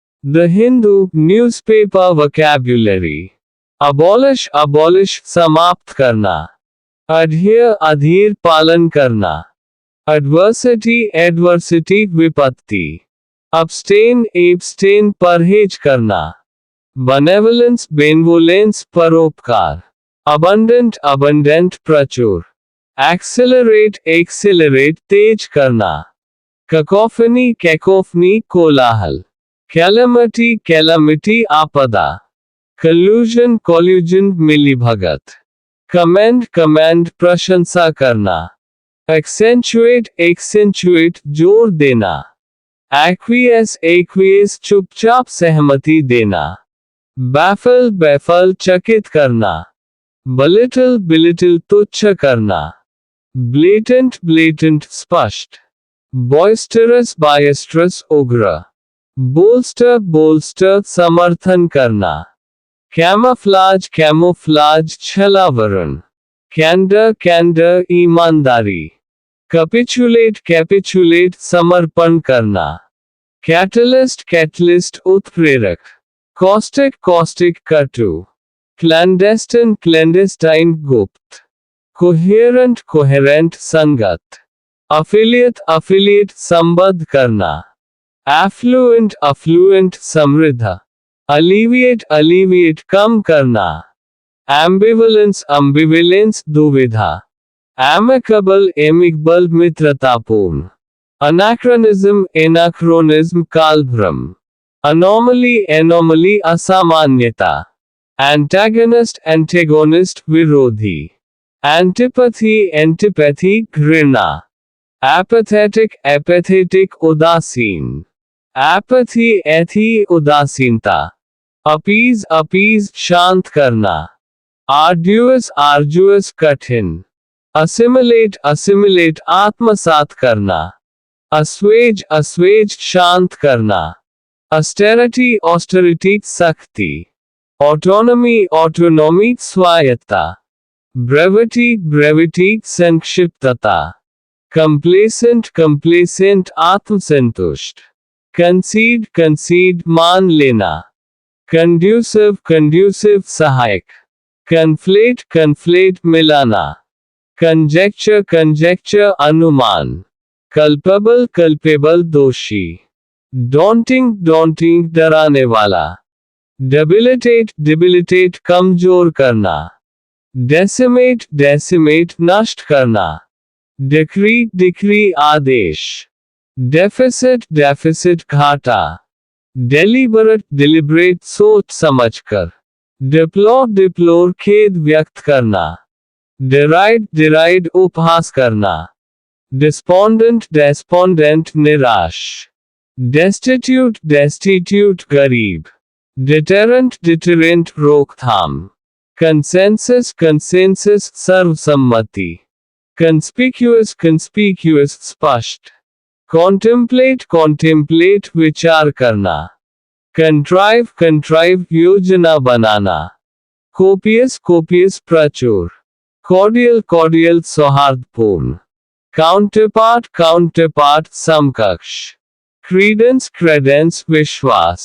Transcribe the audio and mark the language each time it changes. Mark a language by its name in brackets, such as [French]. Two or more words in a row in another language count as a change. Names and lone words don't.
[English] The Hindu newspaper vocabulary. Abolish, abolish, [Hindi] समाप्त करना. [English] Adhere, adhere, [Hindi] पालन करना. [English] Adversity, adversity, विपत्ति. Abstain, abstain, [Hindi] परहेज करना. [English] Benevolence, benevolence, परोपकार. Abundant, abundant, प्रचुर. Accelerate, accelerate, [Hindi] तेज करना. [English] Cacophony, cacophony, कोलाहल. Calamity, calamity, आपदा. Collusion, collusion, मिलीभगत. Commend, command, [Hindi] प्रशंसा करना. [English] Accentuate, accentuate, [Hindi] जोर देना. [English] Acquiesce, acquiesce, [Hindi] चुपचाप सहमति देना. [English] Baffle, baffle, [Hindi] चकित करना. [English] Belittle, belittle, [Hindi] तुच्छ करना. [English] Blatant, blatant, [Hindi] स्पष्ट. [English] Boisterous, boisterous, उग्र. Bolster, bolster, [Hindi] समर्थन करना. [English] Camouflage, camouflage, छलावरण. Candor, candor, ईमानदारी. Capitulate, capitulate, [Hindi] समर्पण करना. [English] Catalyst, catalyst, उत्प्रेरक. Caustic, caustic, कटु. Clandestine, clandestine, गुप्त. Coherent, coherent, संगत. Affiliate, affiliate, [Hindi] संबद्ध करना. [English] Affluent, affluent, समृद्ध. Alleviate, alleviate, [Hindi] कम करना. [English] Ambivalence, ambivalence, दुविधा. Amicable, amicable, मित्रतापूर्ण. Anachronism, anachronism, कालभ्रम. Anomaly, anomaly, असामान्यता. Antagonist, antagonist, विरोधी. Antipathy, antipathy, घृणा. Apathetic, apathetic, उदासीन. Apathy, एथी, उदासीनता. Appease, appease, [Hindi] शांत करना. [English] Arduous, arduous, [Hindi] कठिन. [English] Assimilate, assimilate, [Hindi] आत्मसात करना. [English] Assuage, assuage, [Hindi] शांत करना. [English] Austerity, austerity, [Hindi] सख्ती. [English] Autonomy, autonomy, [Hindi] स्वायत्ता. [English] Brevity, brevity, संक्षिप्तता. Complacent, complacent, आत्मसंतुष्ट. Concede, concede, [Hindi] मान लेना. [English] Conducive, conducive, सहायक. Conflate, conflate, मिलाना. Conjecture, conjecture, अनुमान. Culpable, culpable, दोषी. Daunting, daunting, [Hindi] डराने वाला. [English] Debilitate, debilitate, [Hindi] कमजोर करना. [English] Decimate, decimate, [Hindi] नष्ट करना. [English] Decree, decree, आदेश. Deficit, deficit, घाटा. Deliberate, deliberate, [Hindi] सोच समझकर. [English] Deplore, deplore, [Hindi] खेद व्यक्त करना. [English] Deride, deride, [Hindi] उपहास करना. [English] Despondent, despondent, निराश. Destitute, destitute, गरीब. Deterrent, deterrent, रोकथाम. Consensus, consensus, सर्वसम्मति. Conspicuous, conspicuous, स्पष्ट. Contemplate, contemplate, [Hindi] विचार करना. [English] Contrive, contrive, [Hindi] योजना बनाना. [English] Copious, copious, प्रचुर. Cordial, cordial, सौहार्दपूर्ण. Counterpart, counterpart, समकक्ष. Credence, credence, विश्वास.